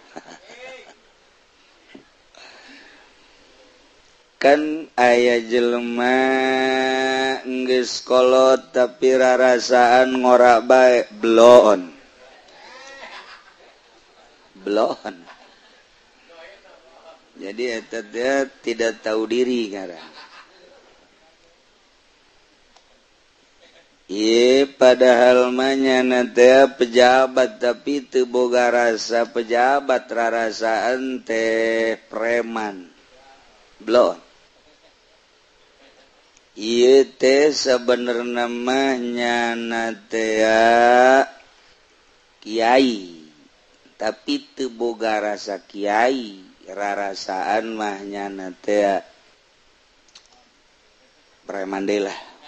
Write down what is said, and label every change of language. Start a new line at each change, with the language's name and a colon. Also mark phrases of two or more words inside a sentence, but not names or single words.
Sundanese: Kan aya jelema geus kolot tapi rarasaan ngora bae bloon. Jadi eta
Indonesian: dia tidak tahu diri
Sundanese: ngaran. Padahal mah nyana teh pejabat tapi teu boga rasa pejabat, rarasaan teh preman. Bloon. Ieu teh sabenerna mah nyana teh kiai, tapi teu boga rasa kiai, rarasaan mah nyana teh preman deui lah.